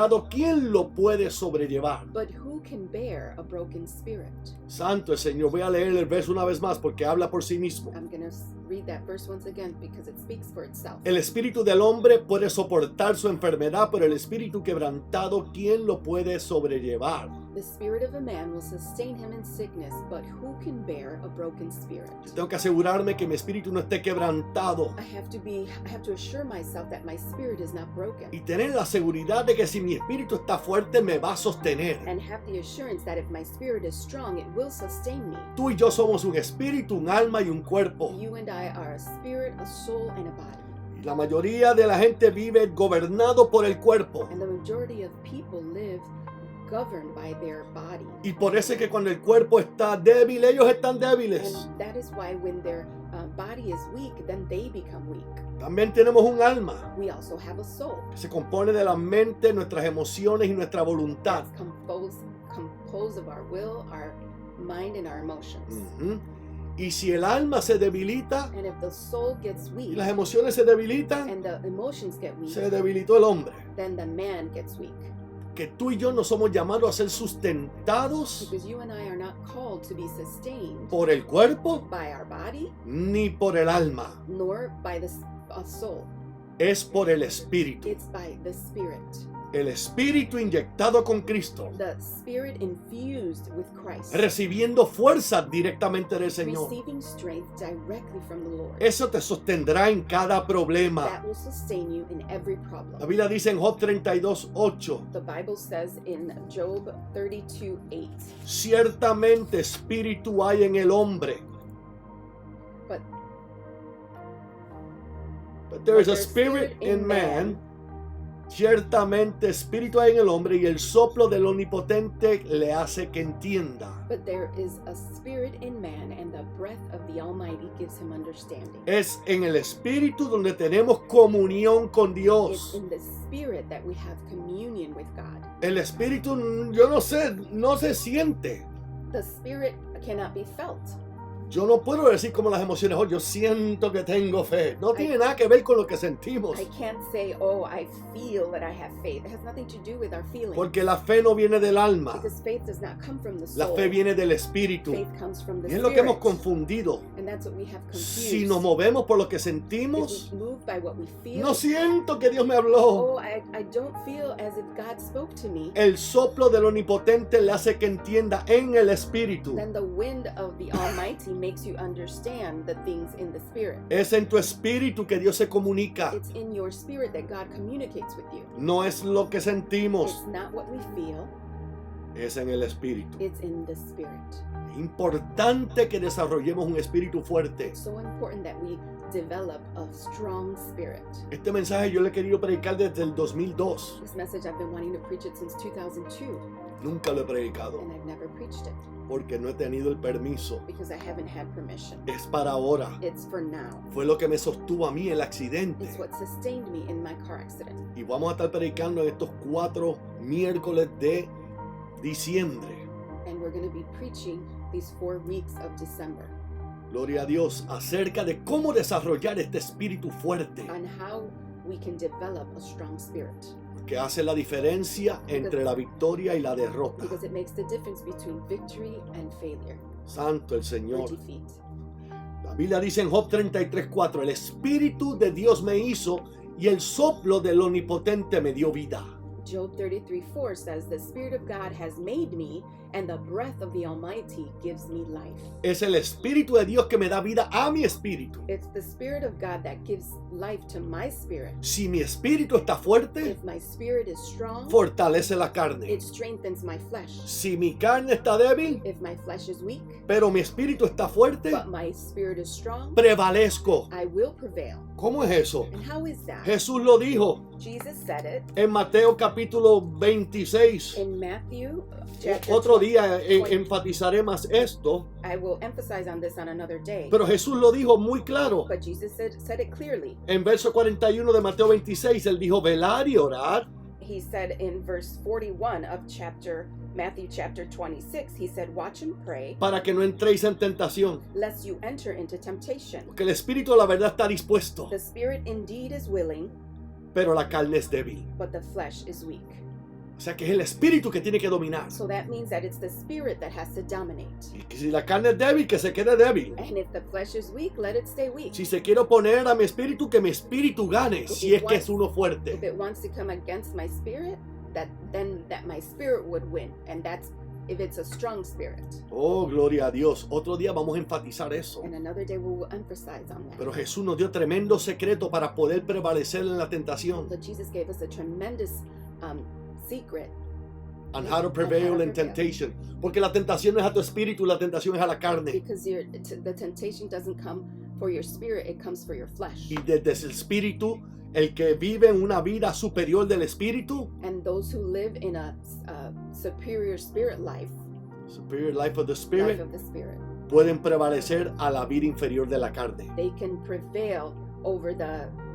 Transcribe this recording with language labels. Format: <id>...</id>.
<es>¿quién lo puede sobrellevar?</es> <en>who can bear a broken spirit?</en> <es>Santo el Señor. Voy a leer el verso una vez más porque habla por sí mismo.</es> <en>I'm going to read that verse once again because it speaks for itself.</en> <es>El espíritu del hombre puede soportar su enfermedad, pero el espíritu quebrantado, ¿quién lo puede sobrellevar?</es> <en>The spirit of a man will sustain him in sickness, but who can bear a broken spirit?</en> <es>Yo tengo que asegurarme que mi espíritu no esté quebrantado</es> <en>I have to assure myself that my spirit is not broken,</en> <es>y tener la seguridad de que si mi espíritu está fuerte me va a sostener.</es> <en>and have the assurance that if my spirit is strong, it will sustain me.</en> <es>Tú y yo somos un espíritu, un alma y un cuerpo.</es> <en>You and I are a spirit, a soul, and a body.</en> <es>Y la mayoría de la gente vive gobernado por el cuerpo.</es> <en>And the majority of people live governed by their body.</en> <es>Y por eso es que cuando el cuerpo está débil, ellos están débiles.</es> <en>And that is why when their body is weak, then they become weak.</en> <es>También tenemos un alma</es> <en>We also have a soul</en> <es>que se compone de la mente, nuestras emociones y nuestra voluntad.</es> <en>that's composed of our will, our mind, and our emotions.</en> <es>Ujú. Y si el alma se debilita</es> <en>And if the soul gets</en> <es>y</es> <en>weak</en> <es>las emociones se debilitan,</es> <en>and the emotions get weak,</en> <es>se debilitó el hombre.</es> <en>then the man gets weak.</en> <es>Que tú y yo no somos llamados a ser sustentados</es> <en>Because you and I are not called to be sustained</en> <es>por el cuerpo</es> <en>by our body</en> <es>ni por el alma.</es> <en>nor by the soul.</en> <es>Es por el espíritu.</es> <en>It's by the spirit.</en> <es>el espíritu inyectado con Cristo,</es> <en>the spirit infused with Christ,</en> <es>recibiendo fuerza directamente del Señor.</es> <en>receiving strength directly from the Lord.</en> <es>Eso te sostendrá en cada problema.</es> <en>That will sustain you in every</en> <es>La</es> <en>problem.</en> <es>Biblia dice en Job 32:8,</es> <en>The Bible says in Job 32:8,</en> <es>ciertamente espíritu hay en el hombre,</es> <en>but there is a there's spirit in man.</en> <es>Ciertamente espíritu hay en el hombre y el soplo del omnipotente le hace que entienda.</es> <en>But there is a spirit in man, and the breath of the Almighty gives him understanding.</en> <es>Es en el espíritu donde tenemos comunión con</es> <en>It's</en> <es>Dios.</es> <en>in the spirit that we have communion with God.</en> <es>El espíritu, yo no sé, no se siente.</es> <en>The spirit cannot be felt.</en> <es>Yo no puedo decir como las emociones, oh, yo siento que tengo fe. No tiene nada que ver con lo que sentimos.</es> <en>I can't say, oh, I feel that I have faith. It has nothing to do with our feelings.</en> <es>Porque la fe no viene del alma.</es> <en>Because faith does not come from the</en> <es>La</es> <en>soul.</en> <es>fe viene del espíritu.</es> <en>Faith comes from the</en> <es>Y es lo que hemos</es> <en>spirit.</en> <es>confundido.</es> <en>And that's what we have confused.</en> <es>Si nos movemos por lo que</es> <en>If</en> <es>sentimos,</es> <en>we move by what we feel,</en> <es>no siento que Dios me habló.</es> <en>oh, I don't feel as if God spoke to me.</en> <es>El soplo del omnipotente le hace que entienda en el espíritu.</es> <en>Then the wind of the Almighty makes you understand the things in the spirit.</en> <es>Es en tu espíritu que Dios se comunica.</es> <en>It's in your spirit that God communicates with you.</en> <es>No es lo que sentimos,</es> <en>It's not what we feel,</en> <es>es en el espíritu.</es> <en>it's in the spirit.</en> <es>Es importante que desarrollemos un espíritu fuerte.</es> <en>It's so important that we develop a strong spirit.</en> <es>Este mensaje yo le he querido predicar desde el 2002.</es> <en>This message, I've been wanting to preach it since 2002,</en> <es>Nunca lo he predicado</es> <en>and I've never preached it</en> <es>porque no he tenido el permiso.</es> <en>because I haven't had permission.</en> <es>Es para ahora.</es> <en>It's for now.</en> <es>Fue lo que me sostuvo a mí el accidente.</es> <en>It's what sustained me in my car accident.</en> <es>Y vamos a estar predicando en estos 4 miércoles de diciembre.</es> <en>And we're going to be preaching these 4 weeks of December</en> <es>Gloria a Dios, acerca de cómo desarrollar este espíritu fuerte</es> <en>on how we can develop a strong spirit,</en> <es>que hace la diferencia entre la victoria y la derrota.</es> <en>because it makes the difference between victory and failure</en> <es>Santo el</es> <en>or</en> <es>Señor.</es> <en>defeat.</en> <es>La Biblia dice en Job 33:4, el espíritu de Dios me hizo y el soplo del omnipotente me dio vida.</es> <en>Job 33:4 says, the Spirit of God has made me, and the breath of the Almighty gives me life.</en> <es>Es el espíritu de Dios que me da vida a mi espíritu.</es> <en>It's the Spirit of God that gives life to my spirit.</en> <es>Si mi espíritu está fuerte,</es> <en>If my spirit is strong,</en> <es>fortalece la carne.</es> <en>it strengthens my flesh.</en> <es>Si mi carne está débil,</es> <en>If my flesh is weak,</en> <es>pero mi espíritu está fuerte,</es> <en>but my spirit is strong,</en> <es>prevalezco.</es> <en>I will prevail.</en> <es>¿Cómo es eso?</es> <en>And how is that?</en> <es>Jesús lo dijo</es> <en>Jesus said it</en> <es>en Mateo capítulo 26.</es> <en>in Matthew chapter</en> <es>Otro</es> <en>20.</en> <es>día enfatizaré más esto,</es> <en>I will emphasize on this on another day.</en> <es>pero Jesús lo dijo muy claro.</es> <en>But Jesus said it clearly.</en> <es>En verso 41 de Mateo 26, él dijo, velar y orar</es> <en>He said in verse 41 of Matthew chapter 26, he said, watch and pray,</en> <es>para que no entréis en tentación.</es> <en>lest you enter into temptation.</en> <es>Porque el espíritu de la verdad está dispuesto,</es> <en>The spirit indeed is willing,</en> <es>pero la carne es débil.</es> <en>but the flesh is weak.</en> <es>O sea que es el espíritu que tiene que dominar.</es> <en>So that means that it's the spirit that has to dominate.</en> <es>Y que si la carne es débil, que se quede débil.</es> <en>And if the flesh is weak, let it stay weak.</en> <es>Si se quiere oponer a mi espíritu, que mi espíritu gane, si es que es uno</es> <en>If</en> <es>fuerte.</es> <en>it wants to come against my spirit, then my spirit would win. And that's if it's a strong spirit.</en> <es>Oh, gloria a Dios. Otro día vamos a enfatizar eso.</es> <en>And another day we will emphasize on that.</en> <es>Pero Jesús nos dio tremendo secreto para poder prevalecer en la tentación.</es> <en>But Jesus gave us a tremendous secret And how to prevail in temptation.</en> <es>Porque la tentación no es a tu espíritu, la tentación es a la carne.</es> <en>because the temptation doesn't come for your spirit, it comes for your flesh.</en> <es>Y desde el espíritu, el que vive en una vida superior del espíritu,</es> <en>And those who live in a superior spirit life, superior life of the life spirit, of the spirit,</en> <es>pueden prevalecer a la vida inferior de la carne.</es> <en>they can prevail over the</en>